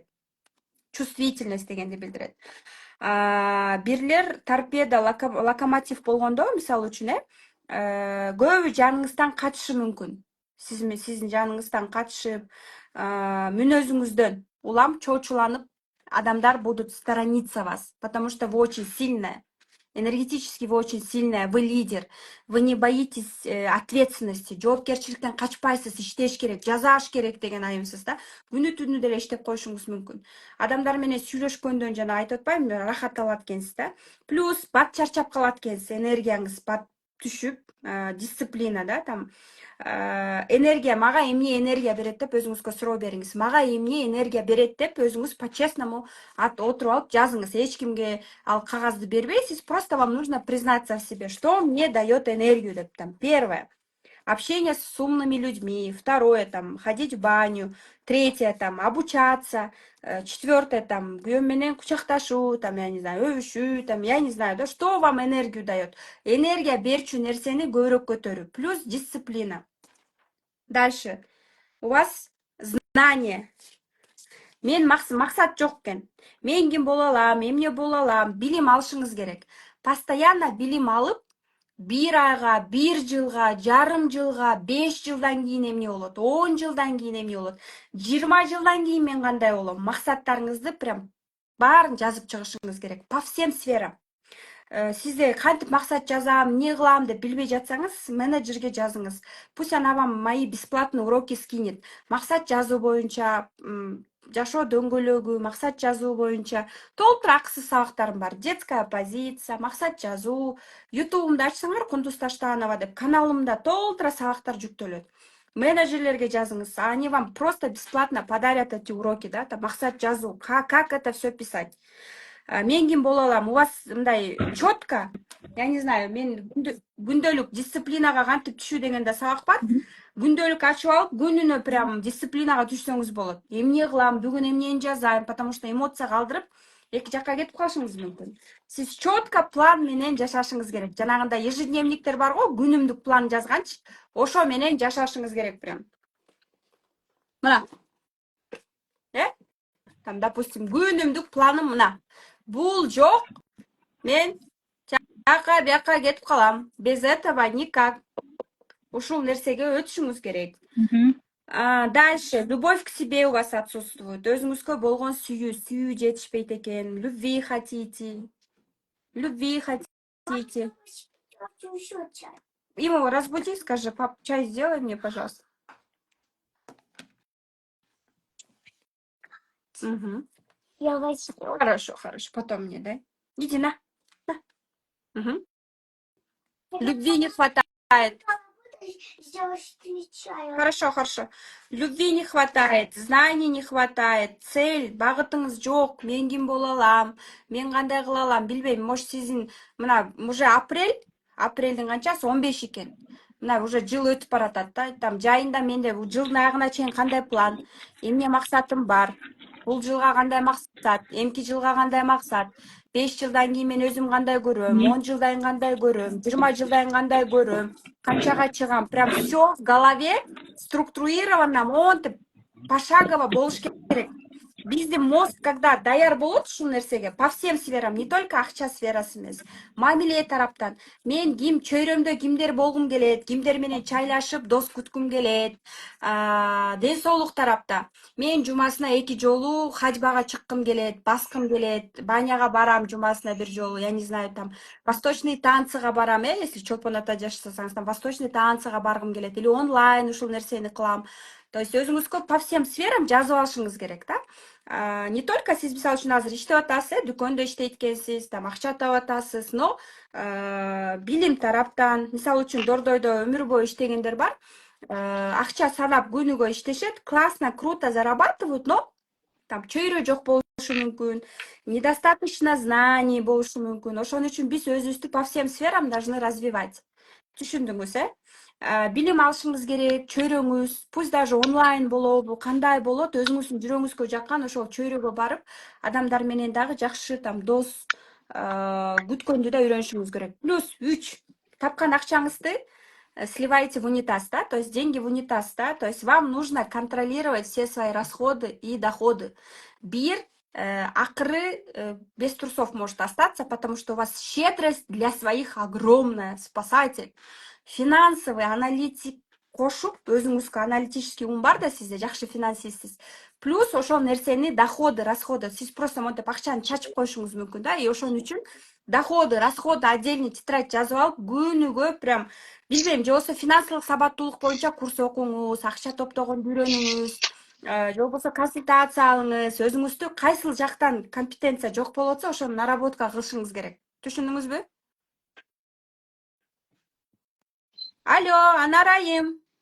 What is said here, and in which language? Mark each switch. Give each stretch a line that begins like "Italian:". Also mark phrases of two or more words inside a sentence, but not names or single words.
Kyrgyz: Чувствительность дегенди билдирет. Бирлер торпеда, локомотив болгондо, мисалы үчүн, көбү жаныңыздан качышы мүмкүн. Сиздин жаныңыздан качышып, мүнөзүңүздөн улам чочуланып, адамдар
Russian: будут сторониться вас, потому что вы очень сильная. Энергетически вы очень сильная, вы лидер, вы не боитесь ответственности,
Kyrgyz: жоопкерчиликтен качпайсыз, иштеш керек, жазааш керек деген айымсыз да. Күнү түнү деле иштеп коюшуңуз мүмкүн. Адамдар менен сүйлөшкөндөн жана айтып атпаймынбы, рахат алат экенсиз да. Плюс бат чарчап калат экенсиз, энергияңыз бат түшүп, дисциплина да,
Russian: там энергия,
Kyrgyz: мага эмне энергия берет деп өзүңүзгө суроо бериңиз. Мага эмне энергия берет деп өзүңүз по-честному отуруп алып жазыңыз. Эч кимге ал кагазды бербейсиз,
Russian: просто вам нужно признаться в себе, что мне дает энергию деп. Там первое общение с умными людьми, второе там ходить в баню, третье там обучаться, четвертое там
Kyrgyz: күйөөм менен кучакташуу,
Russian: там я не знаю, өбүшүү, там я не знаю, да, что вам энергию дает?
Kyrgyz: Энергия берчү нерсени көбүрөөк көтөрүү,
Russian: плюс дисциплина. Дальше у вас знание.
Kyrgyz: Мен максат жок экен. Мен ким боло алам, эмне боло алам, билим алышыңыз керек. Постоянно билим алып, 1 айга, 1 жылга, жарым жылга, 5 жылдан кийин эмне болот, 10 жылдан кийин эмне болот, 20 жылдан кийин мен кандай болом, максаттарыңызды прям баарын жазып чыгышыңыз керек.
Russian: По всем сферам.
Kyrgyz: Сизде кантип максат жазам, эмне кылам деп билбей жатсаңыз, менеджерге жазыңыз.
Russian: Пусть она вам мои бесплатные уроки скинет.
Kyrgyz: Максат жазуу боюнча, жашоо дөңгөлөгү, максат жазуу боюнча толтура акысыз сабактарым бар.
Russian: Детская позиция,
Kyrgyz: максат жазуу. YouTube'умду ачсаңар, Кундуз Таштанова деп каналымда толтура сабактар жүктөлөт. Менеджерлерге жазыңыз,
Russian: они вам просто бесплатно подарят эти уроки, да, там
Kyrgyz: максат жазуу,
Russian: как это все писать.
Kyrgyz: Мен ким боло алам,
Russian: у вас мындай четко, я не знаю,
Kyrgyz: мен күндөлүк дисциплинага кантип түшүү деген да сабак бар. күндөлүк ачып алып күнүнө прям дисциплинага түшсөңүз болот. Эмне кылам, бүгүн эмнени жазайм,
Russian: потому что
Kyrgyz: эмоция калдырып эки жакка кетип калышыңыз мүмкүн. Сиз четко план менен жашашыңыз керек. Жанагындай ежедневниктер бар го, күнүмдүк план жазганчы, ошо менен жашашыңыз керек прям. Мына. Там, допустим, күнүмдүк планым мына. Бул жок, мен бияка кетип калам.
Russian: Без этого никак.
Kyrgyz: Ушул нерсеге өтүшүңүз керек.
Russian: Дальше. Любовь к себе у вас отсутствует.
Kyrgyz: Өзүңүзгө болгон сүйүү жетишпейт экен.
Russian: Любви хотите. Хочу еще чай. Ему разбуди, скажи, пап, чай сделай мне, пожалуйста. Угу. Я возьму. Хорошо, потом мне дай. Иди на. Угу. Любви не хватает. Сделаешь ты чай. Хорошо. Любви не хватает, знаний не хватает, цель,
Kyrgyz: багытыңыз жок, мен ким боло алам, мен кандай кыла алам, билбейм. Может, сиздин мына уже апрелдин канчасы 15 экен. Мына уже жыл өтүп баратат да. Там жайында менде жылдын аягына чейин кандай план, эмне максатым бар. Бул жылга кандай максат, эмки жылга кандай максат, 5 жылдан кийин мен өзүм кандай көрөм, 10 жылдан кийин кандай көрөм, 20 жылдан кийин кандай көрөм, канчага чыгам.
Russian: Прям все в голове структурировано,
Kyrgyz: монтип, пошагово болуш керек. Биздин мозг, когда даяр болот ушул нерсеге,
Russian: по всем сферам, не только
Kyrgyz: акча сферасы эмес, мамиле тараптан, мен ким чөйрөмдө кимдер болгум келет, кимдер менен чайлашып дос күткүм келет, ден соолук тарапта, мен жумасына 2 жолу хажбага чыккым келет, баскым келет, баняга барам жумасына 1 жолу,
Russian: я не знаю, там восточный
Kyrgyz: танцыга барам, если чолпоната жашасаңыз,
Russian: там восточный
Kyrgyz: танцыга баргым келет, или онлайн ушул нерсени кылам.
Russian: То есть
Kyrgyz: өзүңүзгө
Russian: по всем сферам
Kyrgyz: жазып алышыңыз керек, да?
Russian: Не только
Kyrgyz: сиз мисалы үчүн азыр иштеп атасыз, дүкөндө иштейт экенсиз, там акча таап атасыз, но билим тараптан, мисалы үчүн Дордойдо өмүр бою иштегендер бар. Акча санап күнүгө иштешет,
Russian: классно, круто зарабатывают, но там
Kyrgyz: чөйрө жок болушу мүмкүн,
Russian: недостаточно знаний
Kyrgyz: болушу мүмкүн. Ошон үчүн биз өзүбүздү
Russian: по всем сферам должны развивать.
Kyrgyz: Түшүндүңүз, билим алышыңыз керек, чөйрөңүз,
Russian: пусть даже онлайн
Kyrgyz: болобу, кандай болот, өзүңүздүн жүрөгүңүзгө жаккан ошол чөйрөгө барып, адамдар менен дагы жакшы там дос күткөндү да үйрөнүшүңүз керек.
Russian: Плюс 3,
Kyrgyz: тапкан акчаңызды
Russian: сливайте в унитаз, да, то есть деньги в унитаз, да, то есть вам нужно контролировать все свои расходы и доходы. Акыры без трусов может остаться, потому что у вас щедрость для своих огромная, спасатель. Финансовый аналитик
Kyrgyz: кошуп, өзүңүзгө
Russian: аналитический ум
Kyrgyz: бар да сизде, жакшы финансистсиз. Плюс ошол нерсени
Russian: доходы, расходы,
Kyrgyz: сиз просто монтип акчаны чачып коюшуңуз мүмкүн да, и ошон үчүн
Russian: доходы, расходы отдельный тетрадь
Kyrgyz: жазып алып, күнүгө прям билбейм, же болбосо финансылык сабаттуулук боюнча курс окуңуз, акча топтогонду үйрөнүңүз, же болбосо консультация алыңыз, өзүңүздү кайсыл жактан компетенция жок болуп атса, ошону наработка кылышыңыз керек. Түшүндүңүзбү? Алло, Анарайым.